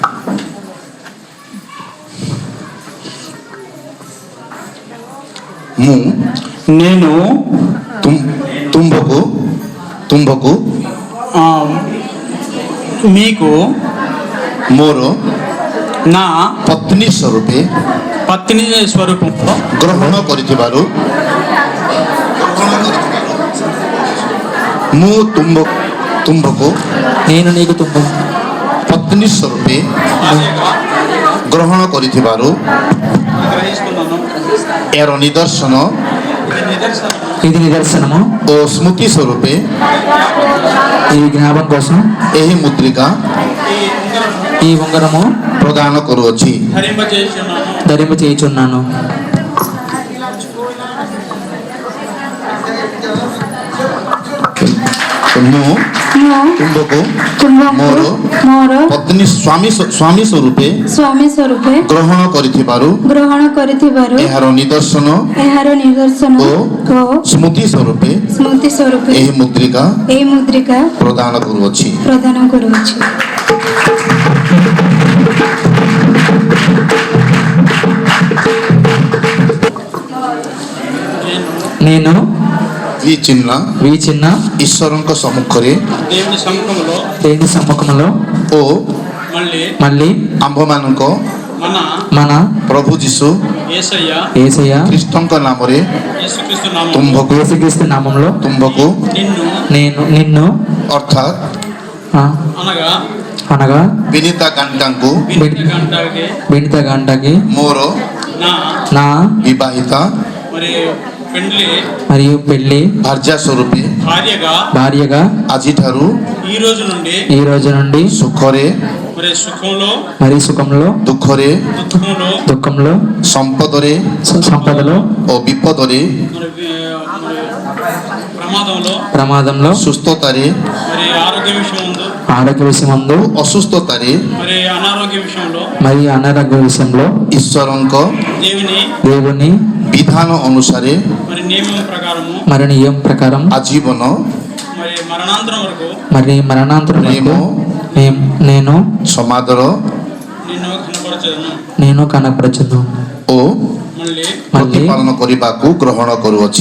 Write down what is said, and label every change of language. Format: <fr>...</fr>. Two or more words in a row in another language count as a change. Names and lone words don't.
<te>నేను తుంబకు మీకు</te> <or>ମୋର</or> <te>నా</te> <or>ପତ୍ନୀ</or> <te>స్వరూపంలో</te> <or>ଗ୍ରହଣ କରିଥିବାରୁ ମୁଁ ତୁମ୍ଭକୁ</or> <te>నేను నీకు తుంబం</te> <or>ପତ୍ନୀ ସ୍ୱରୂପେ ଗ୍ରହଣ କରିଥିବାରୁ</or> <te>గ్రహిస్తున్నాను.</te> <or>ଏହାର ନିଦର୍ଶନ</or> <te>ఇది నిదర్శనము,</te> <or>ଓ ସ୍ମୃତି ସ୍ୱରୂପେ</or> <te>ఈ జ్ఞాపకం కోసం</te> <or>ଏହି ମୁଦ୍ରିକା</or> <te>ఈ ఉంగరము</te> <or>ପ୍ରଦାନ କରୁଅଛି।</or> <te>ధరింప చేయుచున్నాను.</te> <or>ମୁଁ ତୁମ୍ଭକୁ ମୋର ପତ୍ନୀ ସ୍ୱାମୀ ସ୍ୱରୂପେ ଗ୍ରହଣ କରିଥିବାରୁ ଏହାର ନିଦର୍ଶନ ଓ ସ୍ମୃତି ସ୍ୱରୂପେ ଏହି ମୁଦ୍ରିକା ପ୍ରଦାନ କରୁଅଛି।</or> <te>నేను ఈ చిన్న</te> <or>ଈଶ୍ୱରଙ୍କ ସମ୍ମୁଖରେ</or> <te>దేవుని సముఖంలో</te> <or>ଓ</or> <te>మళ్ళీ</te> <or>ଆମ୍ଭମାନଙ୍କ</or> <te>మన</te> <or>ପ୍ରଭୁ ଯୀଶୁ</or> <te>యేసయ్య</te> <or>ଖ୍ରୀଷ୍ଟଙ୍କ ନାମରେ</or> <te>యేసుక్రీస్తు నామంలో</te> <or>ତୁମ୍ଭକୁ</or> <te>నిన్ను</te> <or>ଅର୍ଥାତ୍</or> <te>అనగా</te> <or>ବିନିତା ଗାଣ୍ଟାଙ୍କୁ</or> <te>బినిత గంటకి</te> <or>ମୋର</or> <te>నా</te> <or>ବିବାହିତା</or> <te>మరియు పెళ్లి</te> <or>ଭାର୍ଯ୍ୟା ସ୍ୱରୂପେ</or> <te>భార్యగా</te> <or>ଆଜିଠାରୁ</or> <te>ఈ రోజు నుండి</te> <or>ସୁଖରେ</or> <te>మరి సుఖంలో దుఃఖంలో సంపదలో</te> <or>ଓ ବିପଦରେ</or> <te>ప్రమాదంలో</te> <or>ସୁସ୍ଥତାରେ</or> <te>ఆరోగ్య విషయమందు</te> <or>ଅସୁସ୍ଥତାରେ</or> <te>మరి అనారోగ్య విషయంలో</te> <or>ଈଶ୍ୱରଙ୍କ</or> <te>దేవుని</te> <or>ବିଧାନ ଅନୁସାରେ</or> <te>మరి నియమం ప్రకారం</te> <or>ଆଜୀବନ</or> <te>మరి మరణాంతరం వరకు నేను</te> <or>ସମାଦର</or> <te>కనపరచును</te> <or>ଓ</or> <te>మళ్ళీ</te> <or>ପ୍ରତିପାଳନ କରିବାକୁ ଗ୍ରହଣ କରୁଅଛି।</or>